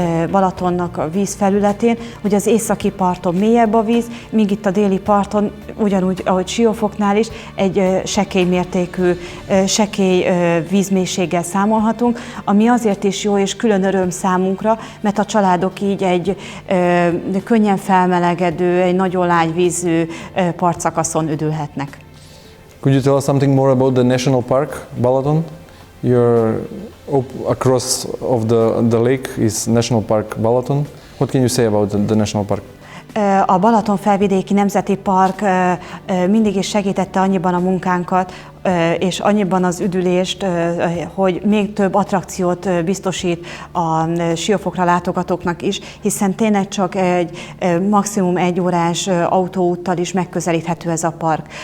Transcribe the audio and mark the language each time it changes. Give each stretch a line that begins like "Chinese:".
Hungarian: Balatonnak a vízfelületén, hogy az északi parton mélyebb a víz, míg itt a déli parton, ugyanúgy, ahogy Siófoknál is, egy sekély mértékű, sekély vízmélységgel számolhatunk, ami azért is jó és külön öröm számunkra, mert a családok így egy könnyen felmelegedő, egy nagyon lágy vízű partszakaszon üdülhetnek.
English: Could you tell us something more about the National Park, Balaton? You're across of the lake is National Park Balaton. What can you say about the National Park?
Hungarian: A Balaton Felvidéki Nemzeti Park mindig is segítette annyiban a munkánkat, és annyiban az üdülést, hogy még több attrakciót biztosít a Siófokra látogatóknak is, hiszen tényleg csak egy maximum 1 órás autóúttal is megközelíthető ez a park.